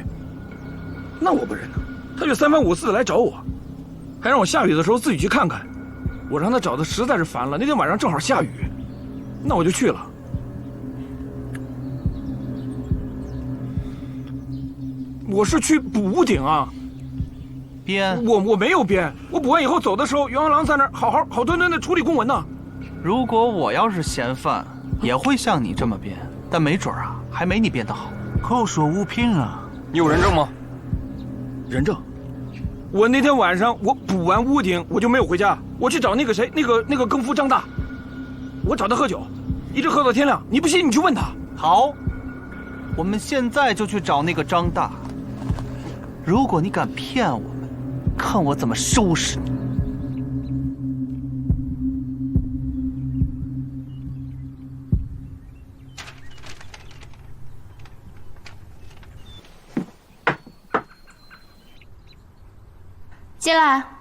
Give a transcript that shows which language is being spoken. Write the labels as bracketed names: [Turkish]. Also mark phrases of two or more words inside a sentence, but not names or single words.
[Chinese] 那我不忍啊，他就三番五次的來找我，還讓我下雨的時候自己去看看。我讓他找的實在是煩了，那天晚上正好下雨，那我就去了。我是去補屋頂啊，編我沒有編，我補完以後走的時候，員外郎在那兒好端端的處理公文呢。如果我要是嫌犯，也會像你這麼編，但沒準啊，還沒你編得好。口說無憑啊！你有人證嗎？人證？我那天晚上我補完屋頂，我就沒有回家，我去找那個誰，那個更夫張大，我找他喝酒，一直喝到天亮。你不信你去問他。好，我們現在就去找那個張大。如果你敢騙我們，看我怎麼收拾你！进來。